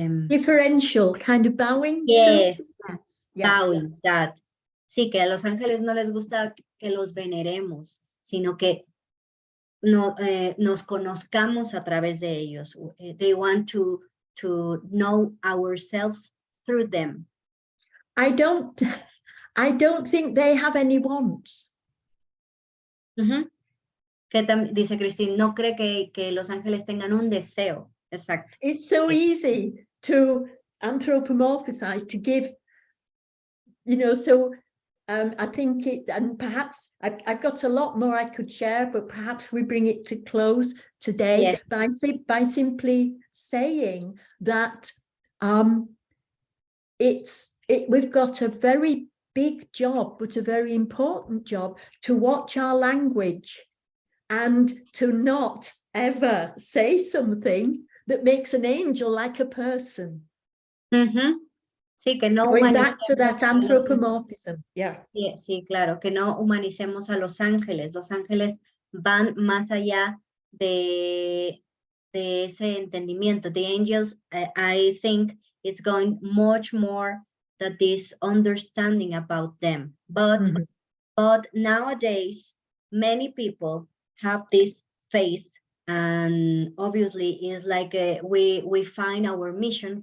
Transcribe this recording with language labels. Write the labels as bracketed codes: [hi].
[en] differential, kind of bowing? Yes, bowing, that. [es] Sí, que a los ángeles no les gusta que los veneremos, sino que nos conozcamos a través de ellos. [en] They want to know ourselves through them. I don't think they have any wants. [es] Dice Christine, no cree que los ángeles tengan un deseo. Exacto. [en] It's so easy to anthropomorphize, to give, so I think and perhaps I've got a lot more I could share, but perhaps we bring it to close today by simply saying that we've got a very big job, but a very important job, to watch our language and to not ever say something that makes an angel like a person. [es] Sí, que no [en] going back to that anthropomorphism. [es] Sí, claro, que no humanicemos a los ángeles. Los ángeles van más allá de ese entendimiento. [en] The angels, I think it's going much more than this understanding about them. But nowadays, many people have this faith, and obviously is like we find our mission.